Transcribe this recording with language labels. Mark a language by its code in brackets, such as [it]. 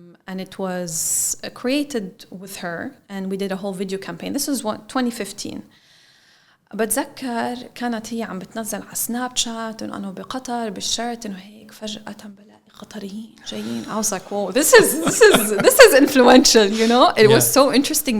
[en] And it was created with her, and we did a whole video campaign. This was 2015. [ar] بتذكر كانت هي عم بتنزل على سناب شات إنه أنا بقطر بالشرط إنه هيك فجأة بلاقي قطريين جايين. [en] I was like, whoa, this is influential, It was so interesting.